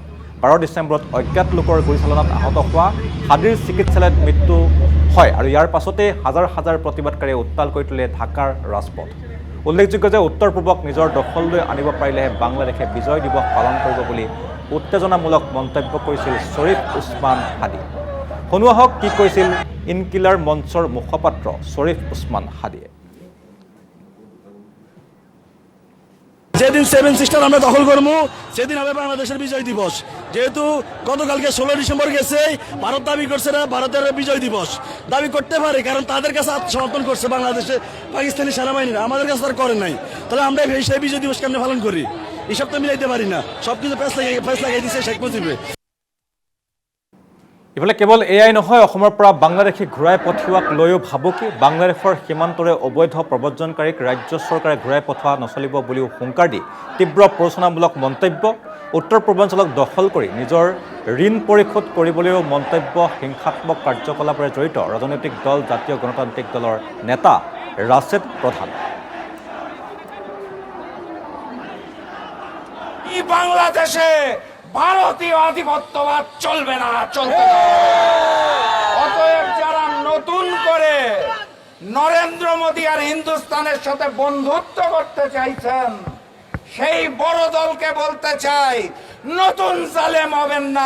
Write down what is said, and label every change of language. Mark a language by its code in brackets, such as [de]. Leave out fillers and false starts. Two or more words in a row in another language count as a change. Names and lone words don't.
[as] 12 ডিচেম্বৰত অজ্ঞাত লোকৰ গুলীচালনাত আহত হোৱা হাদিৰ চিকিৎসালয়ত মৃত্যু হয় আৰু ইয়াৰ পাছতেই হাজাৰ হাজাৰ প্ৰতিবাদকাৰীয়ে উত্তাল কৰি তোলে ঢাকাৰ ৰাজপথ। উল্লেখযোগ্য যে উত্তৰ পূবক নিজৰ দখললৈ আনিব পাৰিলেহে বাংলাদেশে বিজয় দিৱস পালন কৰিব বুলি উত্তেজনামূলক মন্তব্য কৰিছিল শ্বৰীফ উছমান হাদি। শুনোৱা হওক কি কৈছিল ইনকিলাৰ মঞ্চৰ মুখপাত্ৰ শ্বৰীফ উছমান হাদিয়ে। [bn] যেদিন 7 সিস্টার আমরা দখল করবো সেদিন হবে বাংলাদেশের বিজয় দিবস। যেহেতু গতকালকে 16 ডিসেম্বর গেছে, ভারত দাবি করছে না ভারতের বিজয় দিবস দাবি করতে পারে, কারণ তাদের কাছে আত্মসমর্পণ করছে বাংলাদেশে পাকিস্তানি সেনাবাহিনীরা, আমাদের কাছে তার করে নাই। তাহলে আমরা সেই বিজয় দিবস কেমনে পালন করি? এসব তো মিলাইতে পারি না। সবকিছু ফেস লাগাই দিচ্ছে শেখ মুজিবে। [as] ইফালে কেৱল এয়াই নহয়, অসমৰ পৰা বাংলাদেশী ঘূৰাই পঠিওৱাক লৈও ভাবুকি। বাংলাদেশৰ সীমান্তৰে অবৈধ প্ৰব্ৰজনকাৰীক ৰাজ্য চৰকাৰে ঘূৰাই পঠোৱা নচলিব বুলিও হুংকাৰ দি তীব্ৰ প্ৰৰোচনামূলক মন্তব্য। উত্তৰ পূৰ্বাঞ্চলক দখল কৰি নিজৰ ঋণ পৰিশোধ কৰিবলৈও মন্তব্য। হিংসাত্মক কাৰ্যকলাপেৰে জড়িত ৰাজনৈতিক দল জাতীয় গণতান্ত্ৰিক দলৰ নেতা ৰাশেদ প্ৰধান। [bn] বাংলাদেশে ভারতীয় আধিপত্যবাদ চলবে না, চলতে না। অতএব যারা নতুন করে নরেন্দ্র মোদী আর হিন্দুস্তানের সাথে বন্ধুত্ব করতে চাইছেন, সেই বড় দলকে বলতে চাই, নতুন জালেম হবেন না।